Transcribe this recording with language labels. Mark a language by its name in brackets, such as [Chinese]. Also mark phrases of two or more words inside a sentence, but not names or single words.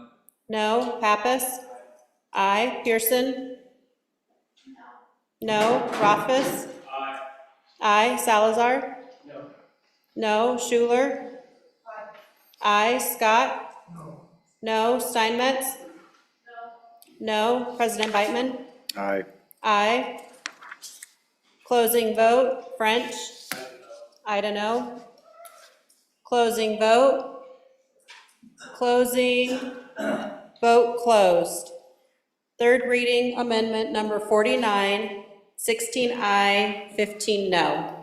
[English] No. Pappas. I. Pearson. No. Rothfuss. I. Salazar. No. No. Schuler. I. Scott. No. Steinmetz. No. President Beitman. Aye. Aye. Closing vote. French. Ida no. Closing vote. Closing. Vote closed. Third reading amendment number 49, 16 aye, 15 no.